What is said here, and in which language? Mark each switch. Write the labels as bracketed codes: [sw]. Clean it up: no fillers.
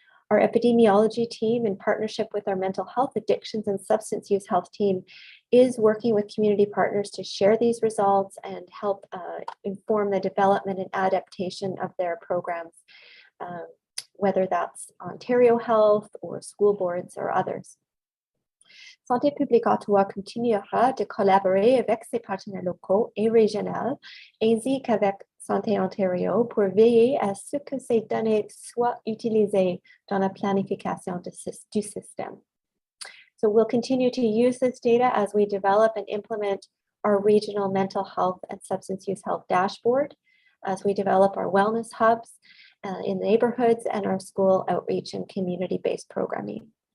[en] Our epidemiology team, in partnership with our mental health, addictions, and substance use health team, is working with community partners to share these results and help inform the development and adaptation of their programs, whether that's Ontario Health or school boards or others. [fr] Santé publique Ottawa continuera de collaborer avec ses partenaires locaux et régionaux, ainsi qu'avec Santé Ontario, pour veiller à ce que ces données soient utilisées dans la planification du système. [en] So we'll continue to use this data as we develop and implement our regional mental health and substance use health dashboard, as we develop our wellness hubs in neighborhoods and our school outreach and community-based programming.